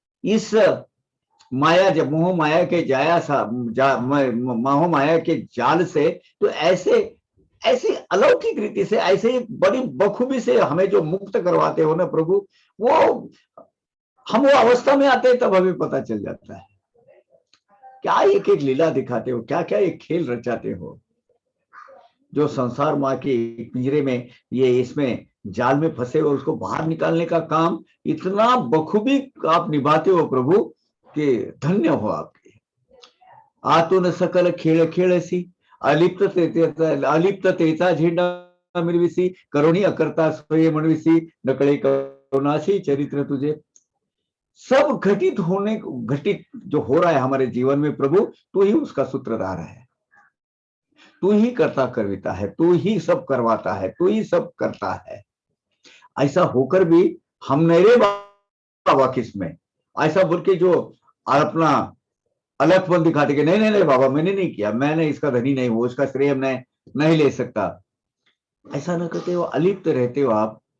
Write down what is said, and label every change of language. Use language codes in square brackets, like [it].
[hi] इस माया, जब मोह माया के मोह माया के जाल से, तो ऐसे अलौकिक रीति से, ऐसे बड़ी बखूबी से हमें जो मुक्त करवाते हो ना प्रभु, वो हम वो अवस्था में आते हैं तब हमें पता चल जाता है क्या एक एक लीला दिखाते हो, क्या क्या एक खेल रचाते हो। जो संसार माँ के पिंजरे में, ये इसमें जाल में फंसे हुए, उसको बाहर निकालने का काम इतना बखूबी आप निभाते हो प्रभु कि धन्य हो आपके। [mr] आतून सकल खेळ खेळसी, अलिप्ततेचा झेंडा मिरविसी, करुणी अकर्ता स्वय म्हणविसी, नकळे करुणासी चरित्र तुझे। [hi] सब घटित जो हो रहा है हमारे जीवन में प्रभु, तू ही उसका सूत्रधार है, तू ही करता करविता है, तू ही सब करवाता है, तू ही सब करता है। ऐसा होकर भी हम नहीं रे बाबा किसमें, ऐसा बोल के जो अपना अलगपन दिखाते कि नहीं नहीं नहीं बाबा मैंने नहीं किया, मैंने इसका धनी नहीं हूं, उसका श्रेय मैं नहीं ले सकता, ऐसा न करते हो, अलिप्त रहते हो आप।